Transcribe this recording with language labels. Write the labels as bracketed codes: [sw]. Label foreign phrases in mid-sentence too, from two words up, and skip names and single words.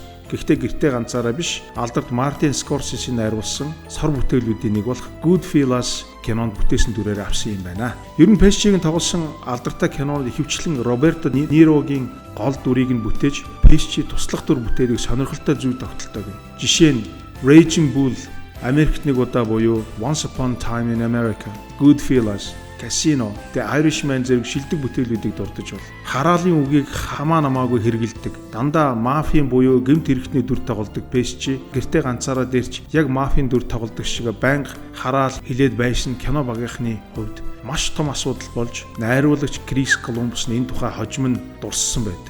[mn] Гэхдээ Гэртээ ганцаараа биш, алдарт Мартин Скорсезе найруулсан сар бүтээлүүдийн нэг болох Goodfellas кинонд бүтээсэн дүрээр авсан юм байна. Ер нь Pesci-гийн тоглосон алдартай кинонд ихэвчлэн Роберто Нирогийн гол дүрийг нь бүтээж Pesci туслах дүр бүтээдэг сонирхолтой зүйл тогтолдог юм. Жишээ нь Raging Bull, Америкт нэг удаа буюу Once Upon a Time in America, Goodfellas, Casino, The Irishman зэрэг шилдэг бүтээлүүдийг дурдж бол хараалын үгийг хамаа намаагүй хэрэгэлдэг. Дандаа мафийн буюу гэмт хэрэгтний дүр тоглодог Pesci Гэртээ ганцаараа дээрч яг мафийн дүр тоглодог шиг байнга хараал хилээд байшин кино багийнхны хувьд маш том асуудал болж найруулагч Крис Колумбус нь энэ тухай хожим нь дурссан байдаг.